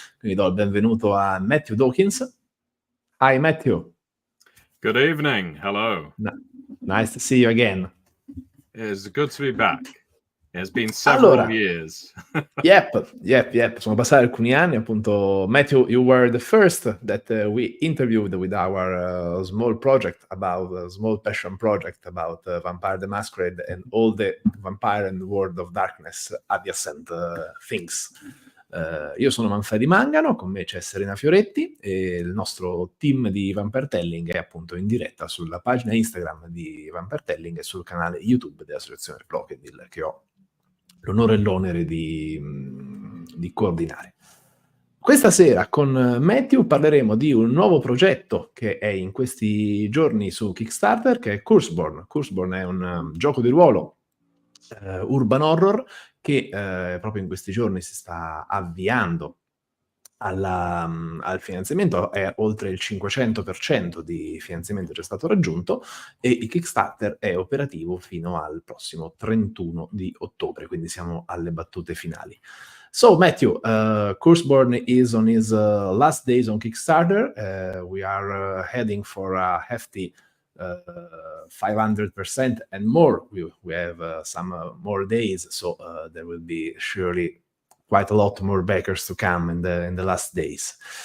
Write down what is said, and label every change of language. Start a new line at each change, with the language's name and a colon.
Italian: Quindi do il benvenuto a Matthew Dawkins.
English: Hi Matthew. Good evening. Hello. Nice to see you again. It's good to be back. It's been several years. Yep.
Italian: Sono passati alcuni anni, appunto.
English: Matthew, you were the first that we interviewed with our small project about small passion project about Vampire the Masquerade and all the Vampire and the World of Darkness adjacent things.
Italian: Io sono Manfredi Mangano, con me c'è Serena Fioretti e il nostro team di Vampiretelling è appunto in diretta sulla pagina Instagram di Vampiretelling e sul canale YouTube dell'associazione Crocodile che ho l'onore e l'onere di coordinare. Questa sera con Matthew parleremo di un nuovo progetto che è in questi giorni su Kickstarter, che è Curseborne. Curseborne è un gioco di ruolo urban horror che proprio in questi giorni si sta avviando al finanziamento. È oltre il 500% di finanziamento già stato raggiunto e il Kickstarter è operativo fino al prossimo 31 di ottobre, quindi siamo alle battute finali.
English: So Matthew, Curseborne is on his last days on Kickstarter. We are heading for a hefty 500% and more. We have some more days, so there will be surely quite a lot more backers to come in the last days.